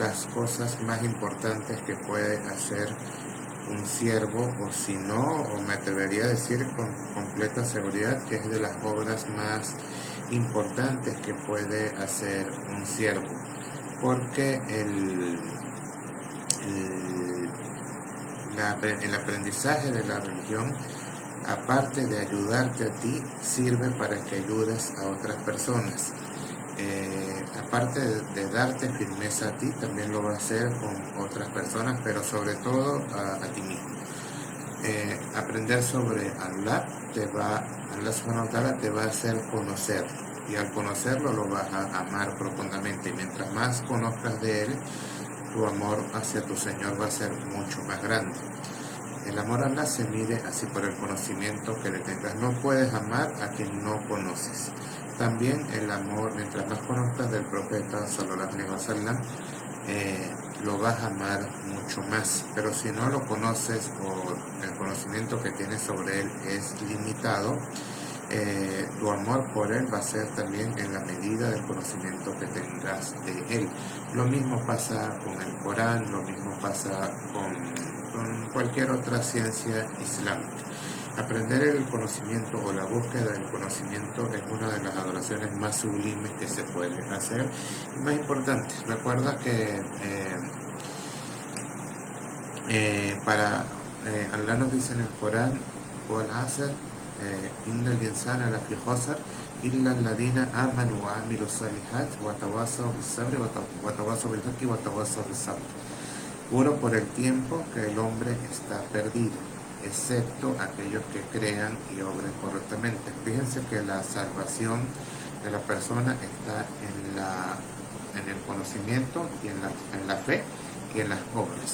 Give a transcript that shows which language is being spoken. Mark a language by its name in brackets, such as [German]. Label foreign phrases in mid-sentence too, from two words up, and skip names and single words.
[Spanish] las cosas más importantes que puede hacer un siervo, o si no, o me atrevería a decir con completa seguridad que es de las obras más importantes que puede hacer un siervo, porque el aprendizaje de la religión, aparte de ayudarte a ti, sirve para que ayudes a otras personas. Aparte de darte firmeza a ti, también lo va a hacer con otras personas, pero sobre todo a ti mismo. Aprender sobre Allah [Arabic] سبحانه وتعالى [Spanish] te va a hacer conocer, y al conocerlo lo vas a amar profundamente, y mientras más conozcas de él, tu amor hacia tu Señor va a ser mucho más grande. El amor a Allah se mide así por el conocimiento que le tengas. No puedes amar a quien no conoces. También el amor, mientras más conozcas del profeta [Arabic] صلى الله عليه وسلم, [Spanish] lo vas a amar mucho más. Pero si no lo conoces o el conocimiento que tienes sobre él es limitado, tu amor por él va a ser también en la medida del conocimiento que tengas de él. Lo mismo pasa con el Corán, lo mismo pasa con cualquier otra ciencia islámica. Aprender el conocimiento o la búsqueda del conocimiento es una de las adoraciones más sublimes que se puede hacer y más importante. Recuerda que Allah nos dice en el Corán: [Arabic] "والعصر إن الإنسان لفي خسر إلا الذين آمنوا وعملوا الصالحات وتواصوا بالصبر وتواصوا بالحق وتواصوا بالصبر". [Spanish] Juro por el tiempo que el hombre está perdido, excepto aquellos que crean y obren correctamente. Fíjense que la salvación de la persona está en el conocimiento y en la fe y en las obras.